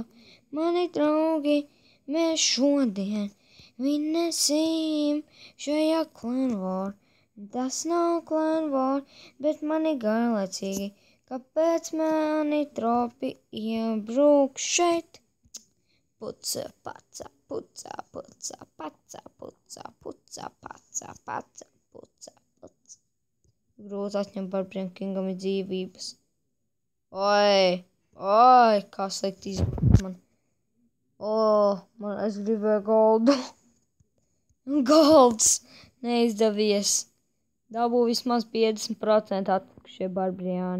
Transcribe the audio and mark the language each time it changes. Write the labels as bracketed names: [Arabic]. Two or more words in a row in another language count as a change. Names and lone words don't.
[Latvian] Mani draugi. Mēs šodien vinnēsim šajā klanvār. Tas nav klanvār, bet mani garlaicīgi. Kāpēc mani tropi iebrūk šeit? Puca, paca, puca, puca, paca, puca, puca, paca, paca, puca, puca. Grūti atņemt Barbarian Kingam ir dzīvības. Oi, kā slikti izbraukt man. Man es gribēju goldu. Golds neizdevies. Dabū vismaz 50% atlikušie barbariāni.